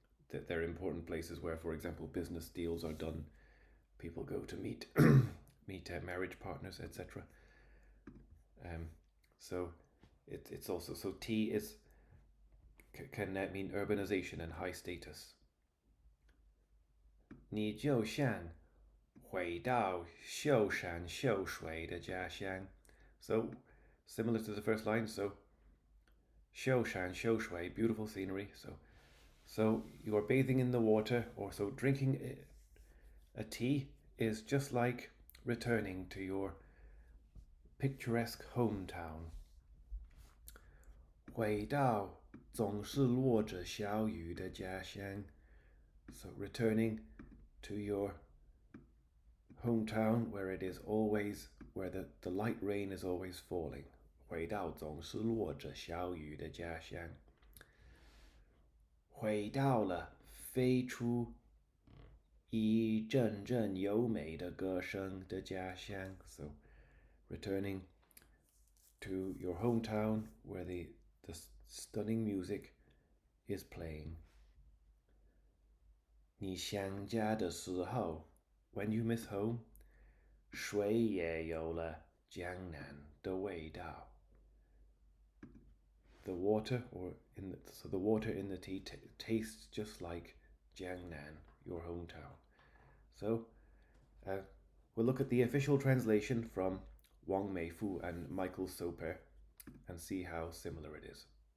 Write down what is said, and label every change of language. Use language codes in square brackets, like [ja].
[en] That they're important places where, for example, business deals are done. People go to meet marriage partners, etc. So it's also, so tea is can mean urbanization and high status. [zh] 你就像回到秀山秀水的家乡. [en] So similar to the first line, so 秀山秀水, beautiful scenery. So you are bathing in the water, or so drinking a tea is just like returning to your picturesque hometown. [zh] 回到总是落着小雨的家乡. [en] So returning to your hometown where the light rain is always falling. [zh] 回到总是落着小雨的家乡.回到了飞出一阵阵优美的歌声的家乡. [en] So returning to your hometown where the stunning music is playing. [zh] 你想家的时候, [en] when you miss home, [zh] 水也有了江南的味道. [en] The water, the water in the tea tastes just like Jiangnan, your hometown. So we'll look at the official translation from Wang Meifu and Michael Soper and see how similar it is.